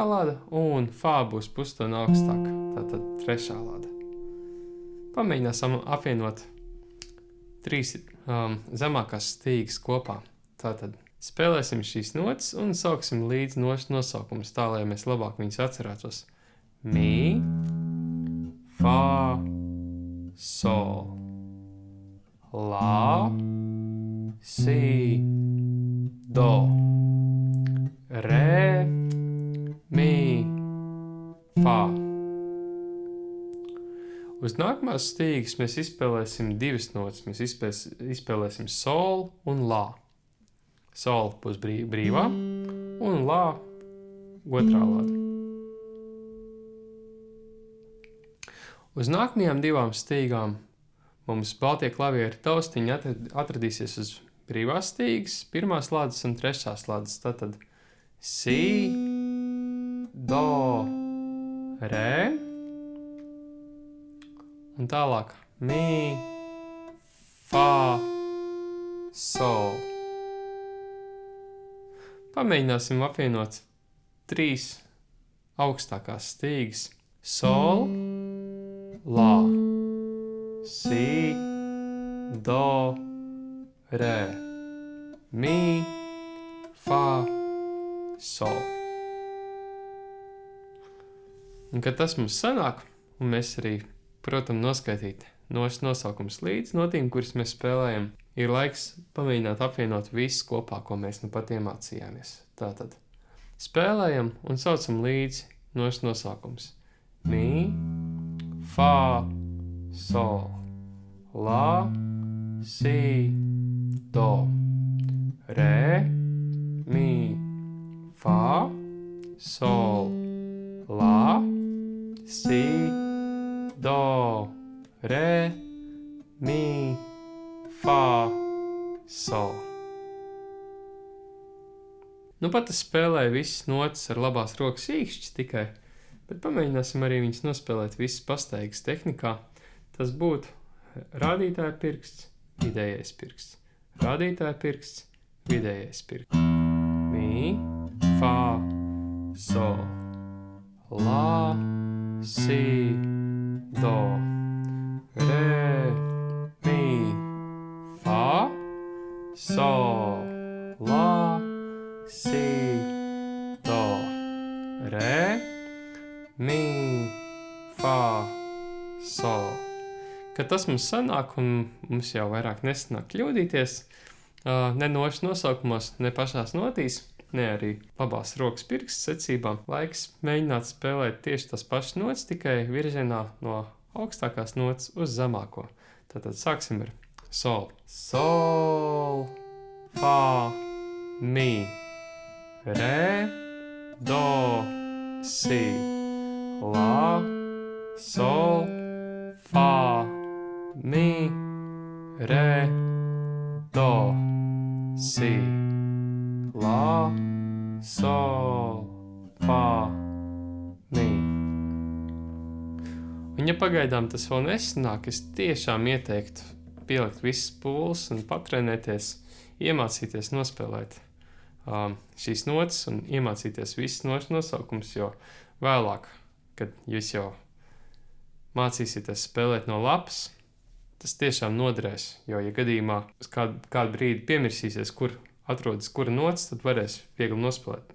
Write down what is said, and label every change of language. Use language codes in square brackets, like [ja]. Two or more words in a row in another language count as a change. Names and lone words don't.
[lv] lāda un fā būs pustoni augstāk. Tātad 3. lāda. Pamēģināsim apvienot 3 zemākās stīgas kopā. Tātad spēlēsim šīs notas un sauksim līdz nosaukumus tā, lai mēs labāk viņus atcerētos. Mi, fā, sol, lā, si, do, re, mi, fā. Uz nākamās stīgas mēs izspēlēsim 2 notas. Mēs izspēlēsim sol un lā. Sol būs brīvā un lā 2. lāda. Uz nākamajām 2 stīgām mums baltie klavieru taustiņi atradīsies uz brīvās stīgas, 1. lādes un 3. lādes. Tātad si, do, re un tālāk mi, fā, sol. Pamēģināsim apvienot 3 augstākās stīgas. Sol, lā, si, do, re, mi, fā, sol. Un kad tas mums sanāk, un mēs arī, protams, noskaitīt nosaukums līdz notīm, kuras mēs spēlējam, ir laiks pamēģināt apvienot visu kopā, ko mēs nu pat iemācījāmies. Tātad spēlējam un saucam līdzi nosaukums. Mi, fā, sol, lā, si, do, re, mi, fā, sol, lā, si, do, re, mi, fā, sol. Nu pat es spēlēju visas notas ar labās rokas īkšķis tikai, bet pamēģināsim arī viņas nospēlēt visas pastaigas tehnikā. Tas būtu rādītāja pirksts, vidējais pirksts. Rādītāja pirksts, vidējais pirksts. Mi, fā, sol, lā, si, do, re, mi, fā, sol, lā, si, do, re, mi, fā, sol. Kad tas mums sanāk, un mums jau vairāk nesanāk kļūdīties, ne nosaukumos, ne pašās notīs, ne arī labās rokas pirksts secībām, laiks mēģināt spēlēt tieši tas pašas notas, tikai virzienā no augstākās notas uz zemāko. Tātad sāksim ar sol. Sol, fā, mi, re, do, si, lā, sol, fā, mi, re, do, si, lā, sol, fa, mi. Un ja pagaidām tas vēl nesanāk, es tiešām ieteiktu pielikt visas pūles un patrenēties, iemācīties nospēlēt šīs notas un iemācīties visas notas nosaukums, jo vēlāk, kad jūs jau mācīsieties spēlēt no lapas, tas tiešām noderēs, jo, ja gadījumā kādu brīdi piemirsīsies, kur atrodas kura nots, tad varēs viegli nospēlēt.